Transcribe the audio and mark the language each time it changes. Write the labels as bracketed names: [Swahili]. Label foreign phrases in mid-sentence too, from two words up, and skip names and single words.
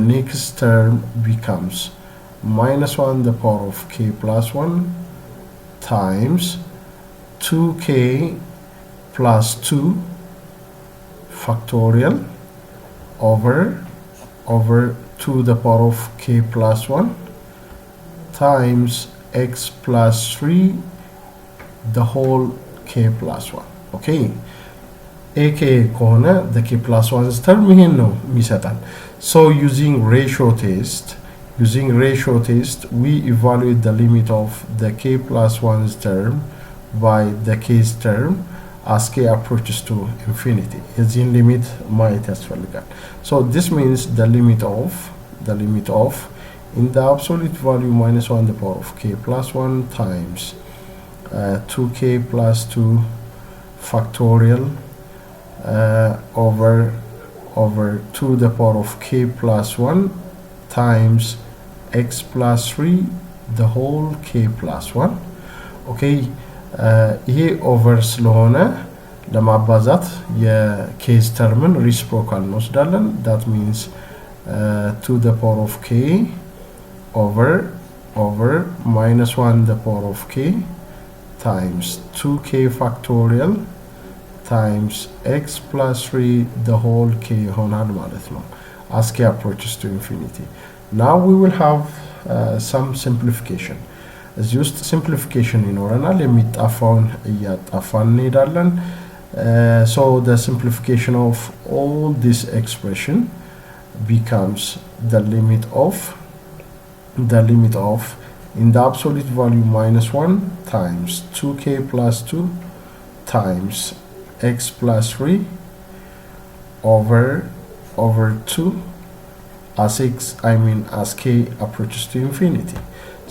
[English] next term becomes -1 the power of k plus 1 times 2k plus 2 factorial over 2 the power of k plus 1 times x plus 3 the whole k plus 1. okay, ak ከሆነ the k plus 1's term [Amharic] ይሄን ነው የሚሰጠን። [English] so using ratio test we evaluate the limit of the k plus 1's term by the k's term as k approaches to infinity. [Amharic] የዚህን ሊሚት ማየት ያስፈልጋል። [English] so this means the limit of in the absolute value -1 the power of k plus 1 times 2k plus 2 factorial over 2 the power of k plus 1 times x plus 3 the whole k plus 1. okay, [Amharic] ይሄ ኦቨር ስለሆነ ለማባዛት የኬዝ ተርምን ሪሲፕሮካል እንወስዳለን። [English] that means 2 the power of k over -1 the power of k times 2k factorial times x plus 3 the whole k [Amharic] ይሆናል ማለት ነው [English] as k approaches to infinity. now we will have some simplification. [Amharic] እዚህ ውስጥ [English] simplification [Amharic] ይኖረናል። የሚጣፋውን እያጣፋን እንሄዳለን። [English] so the simplification of all this expression becomes the limit of in the absolute value -1 times 2k plus 2 times x plus 3 over 2 as k approaches to infinity.